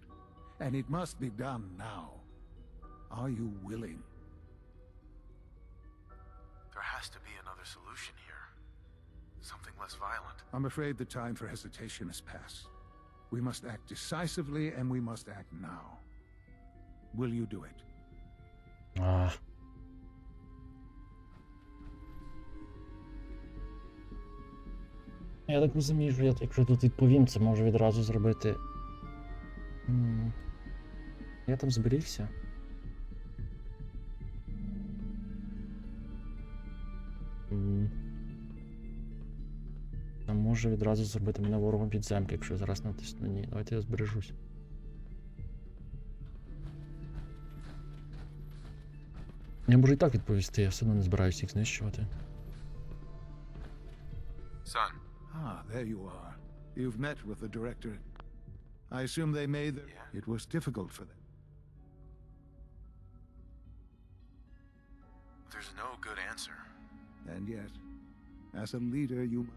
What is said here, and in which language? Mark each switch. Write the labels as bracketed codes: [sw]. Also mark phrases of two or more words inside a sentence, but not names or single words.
[en] And it must be done now. Are you willing? There has to be another solution here. Something less violent. I'm afraid the time for hesitation has passed. We must act decisively, and we must act now. Will you do it? [uk] Я так розумію, що якщо тут відповім, це можу відразу зробити. Я там зберігся. Там може відразу зробити мене ворогом підземки, якщо я зараз натисну ні. Давайте я збережусь. Я можу і так відповісти, я все одно не збираюся їх знищувати. [en] Son. There you are. You've met with the directorate. I assume they made their... It was difficult for them. There's no good answer. And yet, as a leader, you must...